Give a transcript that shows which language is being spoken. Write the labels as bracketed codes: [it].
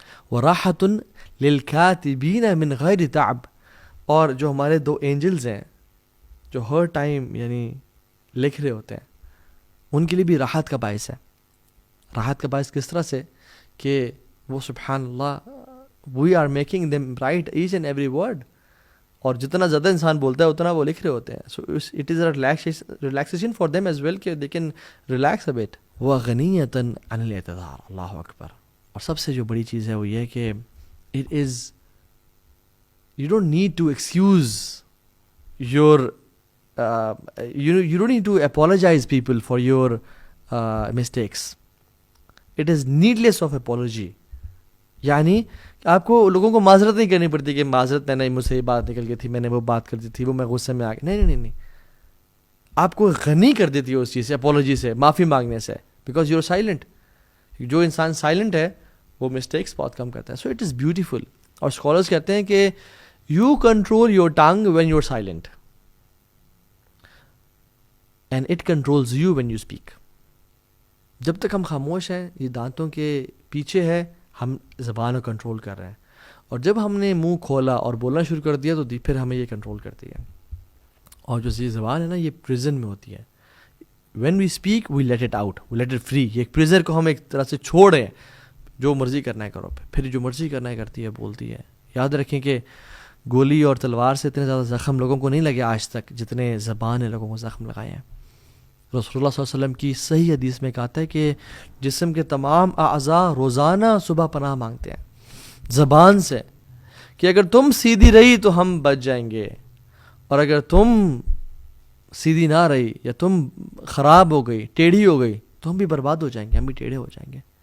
[ar] وَرَاحَةٌ لِلْكَاتِبِينَ مِنْ غَيْرِ تَعْبٍ, [ur] اور جو ہمارے 2 اینجلز ہیں جو ہر ٹائم یعنی لکھ رہے ہوتے ہیں, ان کے لیے بھی راحت کا باعث ہے. راحت کا باعث کس طرح سے کہ وہ سبحان اللہ [en] we are making them write each and every word, [ur] اور جتنا زیادہ انسان بولتا ہے اتنا وہ لکھ رہے ہوتے ہیں. [en] So it is a relaxation for them as well کہ they can relax a bit. [ar] وَغَنِيَّةً عَنِ الْاعْتِذَارِ, [en] اللہ اکبر. [ur] اور سب سے جو بڑی چیز ہے وہ یہ کہ [en] It is, you don't need to excuse your you don't need to apologize people for your mistakes. It is needless of apology. [ur] یعنی آپ کو لوگوں کو معذرت نہیں کرنی پڑتی کہ معذرت میں نے مجھ سے یہ بات نکل گئی تھی, میں نے وہ بات کر دی تھی, وہ میں غصے میں آ گیا. نہیں, آپ کو غنی کر دیتی ہے اس چیز سے, اپولوجی سے, معافی مانگنے سے, [en] Because you are silent. [ur] جو انسان سائلنٹ ہے وہ مسٹیکس بہت کم کرتا ہے. [en] So it is beautiful. [ur] اور اسکالرس کہتے ہیں کہ [en] You control your tongue when you are silent, and it controls you when you speak. [ur] جب تک ہم خاموش ہیں, یہ دانتوں کے پیچھے ہے, ہم زبان کو کنٹرول کر رہے ہیں, اور جب ہم نے منہ کھولا اور بولنا شروع کر دیا تو پھر ہمیں یہ کنٹرول کرتی ہے. اور جو یہ زبان ہے نا یہ پریزن میں ہوتی ہے. [en] when we speak we let it out, we let it free. [ur] یہ ایک پریزر کو ہم ایک طرح سے چھوڑیں, جو مرضی کرنا ہے کرو, پھر جو مرضی کرنا ہے کرتی ہے, بولتی ہے. یاد رکھیں کہ گولی اور تلوار سے اتنے زیادہ زخم لوگوں کو نہیں لگے آج تک جتنے زبان نے لوگوں کو زخم لگائے ہیں. رسول اللہ صلی اللہ علیہ وسلم کی صحیح حدیث میں کہتا ہے کہ جسم کے تمام اعضاء روزانہ صبح پناہ مانگتے ہیں زبان سے, کہ اگر تم سیدھی رہی تو ہم بچ جائیں گے, اور اگر تم سیدھی نہ رہی یا تم خراب ہو گئی, ٹیڑھی ہو گئی, تو ہم بھی برباد ہو جائیں گے, ہم بھی ٹیڑھے ہو جائیں گے.